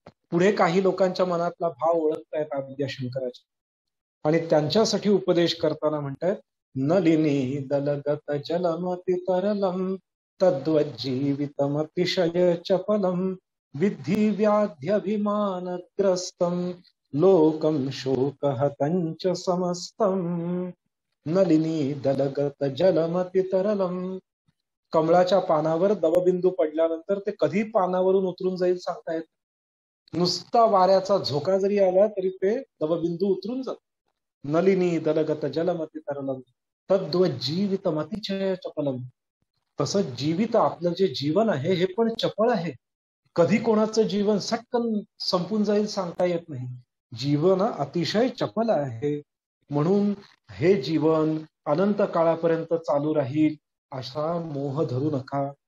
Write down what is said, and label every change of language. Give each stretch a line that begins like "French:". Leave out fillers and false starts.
Marathi: पुढे काही लोकांच्या मनातला भाव ओळखतायत आद्यशंकराचे आणि त्यांच्यासाठी उपदेश करताना म्हणतात,
Sanskrit: नलिनी दलगत जलमति तरलम तद्वज्जीवितमतिशय चपलम विद्धि व्याध्यभिमानग्रस्तम लोकम शोकहतंच समस्तम. नलिनी दलगत जलमति तरलम.
Marathi: कमळाच्या पानावर दवबिंदू पडल्यानंतर ते कधी पानावरून उतरून जाईल सांगता येत. नुसता वाऱ्याचा झोका जरी आला तरी ते दवबिंदू उतरून जात.
Sanskrit: नलिनी दलगत जलमति तरलम तद्वज्जीवित मतिशय चपलम.
Marathi: तसं जीवित आपलं जे जीवन आहे हे पण चपळ आहे. कधी कोणाचं जीवन सटकन संपून जाईल सांगता येत नाही. जीवन अतिशय चपल आहे, म्हणून हे जीवन अनंत काळापर्यंत चालू राहील असा मोह धरू नका.